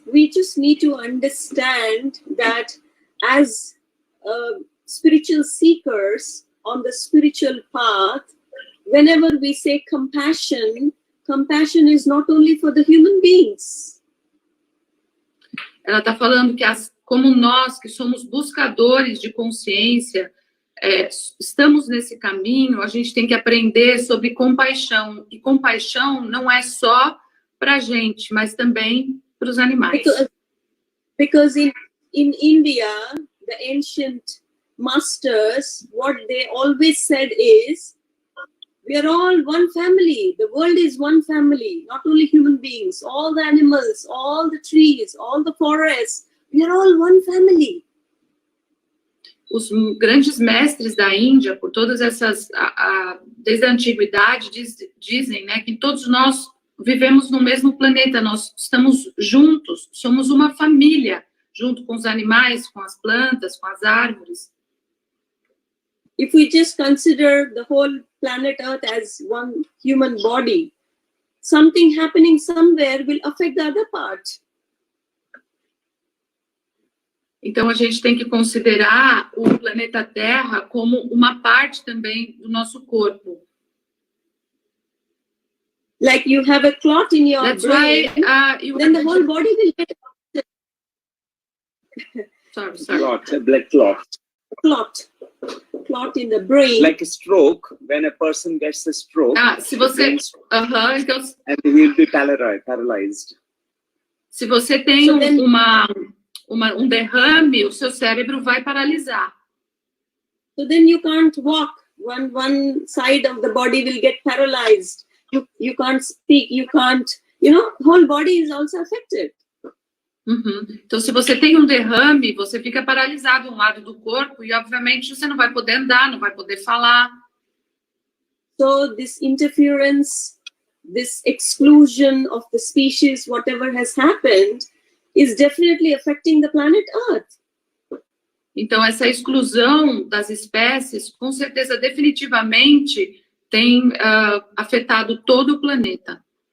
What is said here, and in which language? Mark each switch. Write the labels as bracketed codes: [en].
[en] We just need to understand that as spiritual seekers on the spiritual path, whenever we say compassion is not only for the human beings. [pt] Ela está falando que como nós, que somos buscadores de consciência, estamos nesse caminho, a gente tem que aprender sobre compaixão. E compaixão não é só para a gente, mas também para os animais. [en] Because in India, the ancient masters, what they always said is, we are all one family. The world is one family, not only human beings, all the animals, all the trees, all the forests. We are all one family. [pt] Os grandes mestres da Índia, por todas essas, desde a antiguidade, dizem, né, que todos nós vivemos no mesmo planeta, nós estamos juntos, somos uma família, junto com os animais, com as plantas, com as árvores. [en] If we just consider the whole planet Earth as one human body, something happening somewhere will affect the other part. [pt] Então, a gente tem que considerar o planeta Terra como uma parte também do nosso corpo. [en] Like you have a clot in your brain, then the whole body will get... Sorry. Clot, a blood clot. Clot. clot in the brain. Like a stroke, when a person gets a stroke, [pt] Se você, então, [en] and he'll be paralyzed. [pt] se você tem um derrame, o seu cérebro vai paralisar. [en] So then you can't walk. One side of the body will get paralyzed. You can't speak. You can't. Whole body is also affected. [pt] Então, se você tem um derrame, você fica paralisado um lado do corpo e, obviamente, você não vai poder andar, não vai poder falar. [en] So this interference, this exclusion of the species, whatever has happened, is definitely affecting the planet Earth. [pt] Então, essa exclusão das espécies, com certeza, definitivamente, tem afetado todo o planeta.